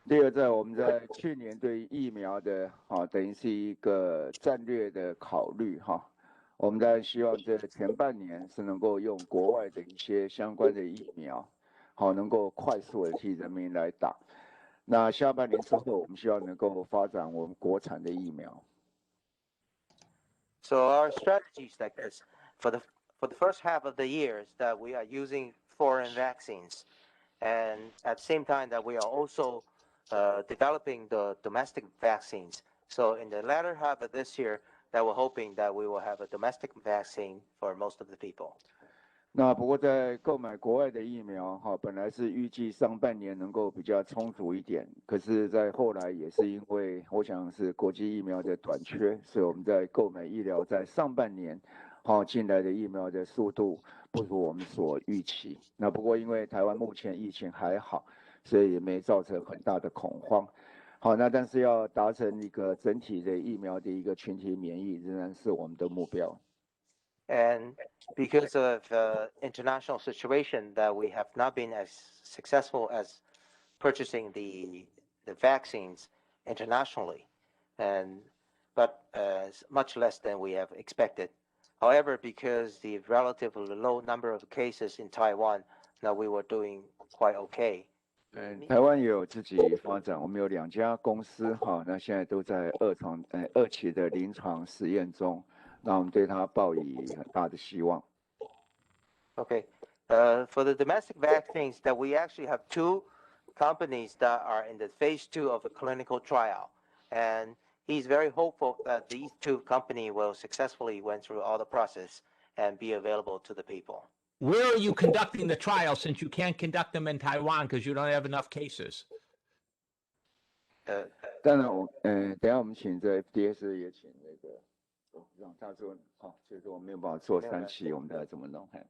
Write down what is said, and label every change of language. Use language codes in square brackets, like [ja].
[zh] 在我们在去年对疫苗的等于是一个战略的考虑我们当然希望这前半年是能够用国外的一些相关的疫苗能够快速的替人民来打。那下半年之后，我们希望能够发展我们国产的疫苗。 [en] So our strategy is like this: for the first half of the year, is that we are using foreign vaccines, and at the same time that we are also developing the domestic vaccines. So in the latter half of this year, that we're hoping that we will have a domestic vaccine for most of the people. [zh] 那不过在购买国外的疫苗本来是预计上半年能够比较充足一点，可是在后来也是因为我想是国际疫苗的短缺，所以我们在购买疫苗在上半年进来的疫苗的速度不如我们所预期。那不过因为台湾目前疫情还好，所以也没造成很大的恐慌。那但是要达成一个整体的疫苗的一个群体免疫，仍然是我们的目标。 [en] And because of international situation, that we have not been as successful as purchasing the vaccines internationally, but much less than we have expected. However, because the relatively low number of cases in Taiwan, now we were doing quite okay. [zh] 台湾也有自己发展，我们有2家公司那现在都在2期的临床实验中。那我们对它抱以很大的希望。 [en] Okay, for the domestic vaccines, that we actually have 2 companies that are in the phase 2 of a clinical trial, and he's very hopeful that these 2 companies will successfully went through all the process and be available to the people. Where are you conducting the trial, since you can't conduct them in Taiwan because you don't have enough cases? [zh] 当然等一下我们请这 FDS 也请那个。让他说就是我没有办法做3期，我们大概怎么弄